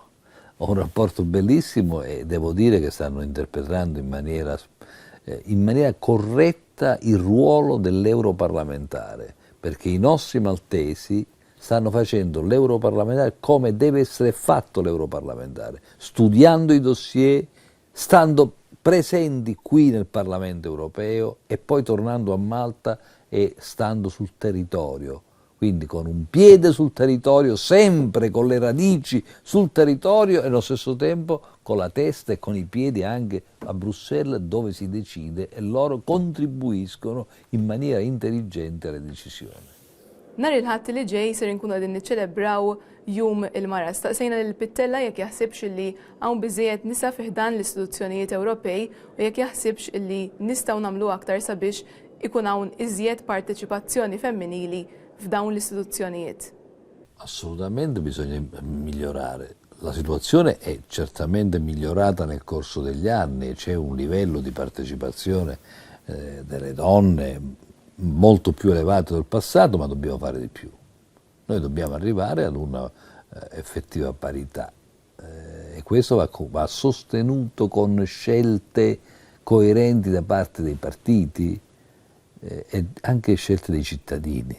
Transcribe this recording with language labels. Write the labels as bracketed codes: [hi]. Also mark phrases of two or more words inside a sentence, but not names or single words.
[it] Ho un rapporto bellissimo e devo dire che stanno interpretando in maniera corretta il ruolo dell'europarlamentare, perché i nostri maltesi stanno facendo l'europarlamentare come deve essere fatto l'europarlamentare, studiando i dossier, stando presenti qui nel Parlamento europeo e poi tornando a Malta e stando sul territorio. Quindi con un piede sul territorio, sempre con le radici sul territorio e allo stesso tempo con la testa e con i piedi anche a Bruxelles dove si decide e loro contribuiscono in maniera intelligente alle decisioni. [mt] Nhar il-Ħadd li ġej ser inkunu qegħdin niċċelebraw Jum il-Mara. Staqsejna lil Pittella jekk jaħsibx li hawn biżejjed nisa fih dan l-istituzzjonijiet Ewropej u jekk jaħsibx li nistgħu nagħmlu aktar sabiex ikun hawn iżjed parteċipazzjoni femminili f'dawn l-istituzzjonijiet. [it] Assolutamente bisogna migliorare. La situazione è certamente migliorata nel corso degli anni, c'è un livello di partecipazione delle donne molto più elevato del passato, ma dobbiamo fare di più. Noi dobbiamo arrivare ad una effettiva parità e questo va sostenuto con scelte coerenti da parte dei partiti e anche scelte dei cittadini.